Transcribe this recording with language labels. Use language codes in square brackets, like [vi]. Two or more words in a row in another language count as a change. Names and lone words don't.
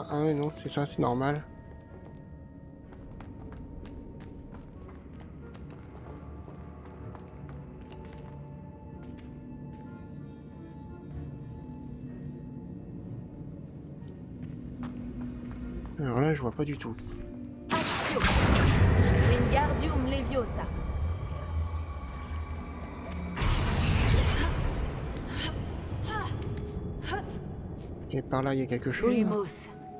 [fr] Ah mais non, c'est ça, c'est normal. Alors là, je vois pas du tout. [la] Accio. Wingardium Leviosa. [fr] Et par là, il y a quelque chose. [la] Lumos.